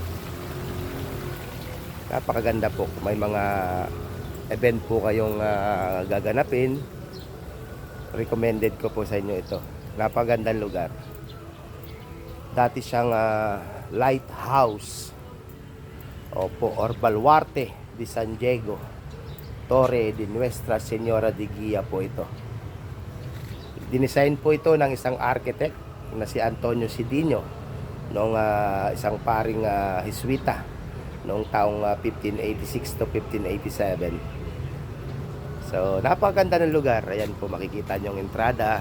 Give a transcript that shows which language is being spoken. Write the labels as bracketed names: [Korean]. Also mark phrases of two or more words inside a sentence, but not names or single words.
[Filipino] Napakaganda po. May mga event po kayong gaganapin, recommended ko po sa inyo ito. Napakagandang lugar. Dati siyang lighthouse, opo, or Baluarte de San Diego, Torre de Nuestra Señora de Guia po ito. Dinesign po ito ng isang architect na si Antonio Cedinho, noong isang paring Jesuita noong taong 1586 to 1587. So, napakaganda ng lugar. Ayan po, makikita nyo yung entrada.